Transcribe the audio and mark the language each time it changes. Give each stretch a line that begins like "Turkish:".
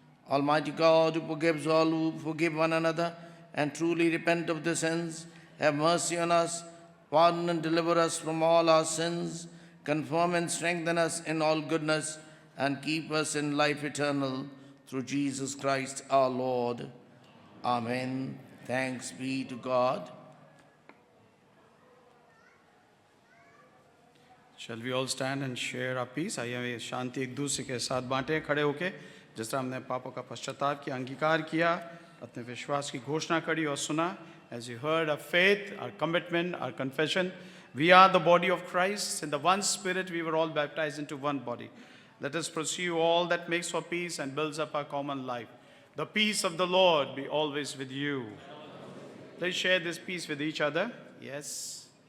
English: Almighty God, who forgives all who forgive one another and truly repent of their sins, have mercy on us, pardon and deliver us from all our sins, confirm and strengthen us in all goodness, and keep us in life eternal, through Jesus Christ our Lord. Amen. Thanks be to God. Shall we all stand and share our peace?
Hindi: आइए हम ये शांति एक दूसरे के साथ बांटें खड़े होके, जिस तरह हमने पापों का पश्चाताप किया, अंगीकार किया, अपने विश्वास की घोषणा करी और सुना.
English: As you heard, our faith, our commitment, our confession, we are the body of Christ. In the one Spirit, we were all baptized into one body. Let us pursue all that makes for peace and builds up our common life. The peace of the Lord be always with you. Please share this peace with each other. Yes.